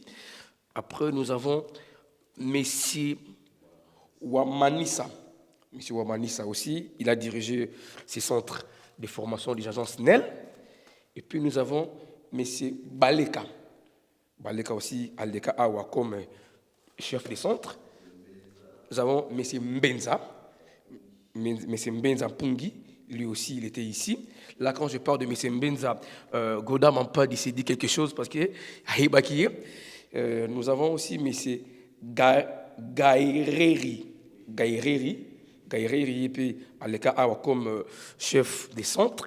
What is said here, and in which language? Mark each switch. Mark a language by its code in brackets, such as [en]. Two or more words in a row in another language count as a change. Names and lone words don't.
[fr] Après, nous avons M. Wamanissa. M. Wamanissa aussi, il a dirigé ces centres de formation des agents SNEL. Et puis, nous avons M. Baleka. Baleka aussi, Aldeka Awa comme chef des centres. Nous avons M. Mbenza. M. Mbenza Pungi, lui aussi, il était ici. Là, quand je parle de M. Mbenza, Goda m'a pas dit quelque chose parce que nous avons aussi M. Gaireri, et puis Aleka Awa comme chef des centres.